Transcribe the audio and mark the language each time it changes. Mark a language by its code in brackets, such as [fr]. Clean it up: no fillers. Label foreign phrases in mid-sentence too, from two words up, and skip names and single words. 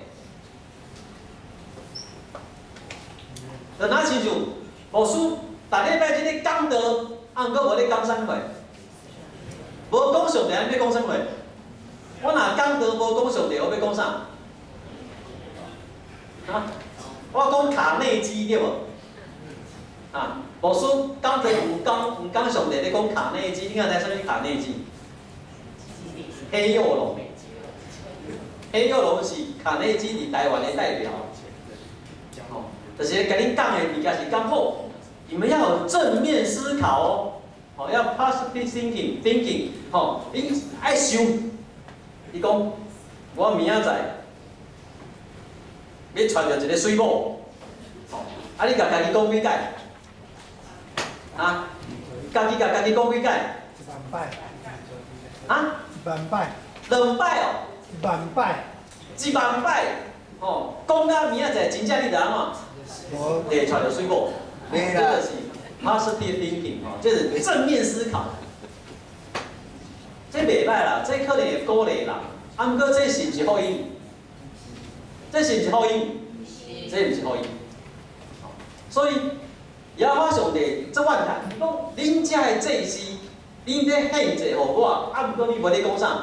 [nan] 就哪亲像牧师，逐礼拜即个讲道，啊，毋过无咧讲啥物话，无讲上帝，要讲啥物话？我若讲道无讲上帝，我要讲啥？啊，我讲卡内基对无？啊，牧师讲道毋讲上帝，咧讲卡内基，你敢知啥物卡内基？黑幼龙，黑幼龙是卡内基伫台湾的代表。就是甲恁讲的物件是讲好，你们要有正面思考哦，好要 [en] positive thinking， [nan] 吼，恁爱想，伊讲我明仔载要娶着一个水某，吼，啊你甲家己讲几届？啊，家己甲家己讲几届？ 100摆。啊？100摆。 2摆哦。 100摆。 100摆，吼，讲到明仔载真正你着安怎？对，揣着水果，这个是 [en] positive thinking [nan] 哦，这是正面思考。这袂歹啦，这可能会鼓励人，啊，毋过这是毋是福音？这是毋是福音？这毋是福音。所以，耶和华上帝这万谈，伊讲恁遮的祭司，恁咧献祭互我，啊，毋过你无咧讲啥？